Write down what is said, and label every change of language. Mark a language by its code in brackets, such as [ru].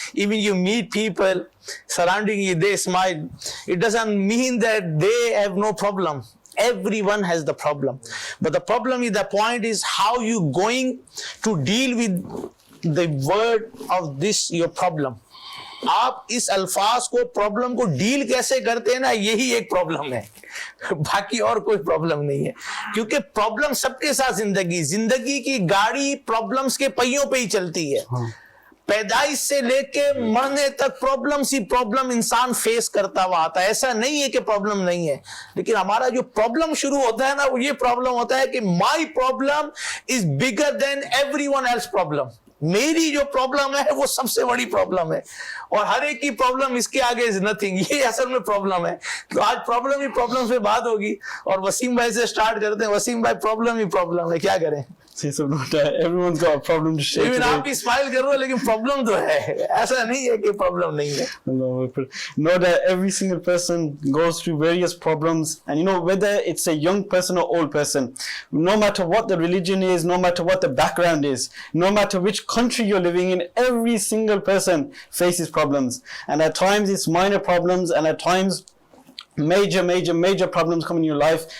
[en] Even you meet people surrounding you, they smile. It doesn't mean that they have no problem. Everyone has the problem. But the problem is, the point is how you going to deal with the word of this, your problem. [ur] آپ اس الفاظ کو problem کو deal کیسے کرتے ہیں نا, یہی ایک پرابلم ہے, باقی اور کوئی پرابلم نہیں ہے. کیونکہ پرابلم سب کے ساتھ زندگی کی گاڑی پرابلمز کے پہیوں پہ ہی چلتی ہے. پیدائش سے لے کے مرنے تک پرابلم انسان فیس کرتا ہوا آتا ہے. ایسا نہیں ہے کہ پرابلم نہیں ہے, لیکن ہمارا جو پرابلم شروع ہوتا ہے نا, وہ یہ پرابلم ہوتا ہے کہ [en] My problem is bigger than every one else problem. [ur] میری جو پرابلم ہے وہ سب سے بڑی پرابلم ہے, اور ہر ایک کی پرابلم اس کے آگے [en] Is nothing. [ur] یہ اصل میں پرابلم ہے. تو آج پرابلم پہ بات ہوگی, اور وسیم بھائی سے سٹارٹ کرتے ہیں. وسیم بھائی, پرابلم ہے, کیا کریں؟ [en] Everyone's got a problem to share. [ur] Even آپ بھی اسمائل کر رہے ہو, لیکن پرابلم تو ہے, ایسا نہیں ہے کہ پرابلم نہیں ہے. [en] Know that every single person goes through various problems, and you know, whether it's a young person or old person, no matter what the religion is, no matter what the background is, no matter which country you're living in, every single person faces problems. And at times it's minor problems, and at times major problems come in your life.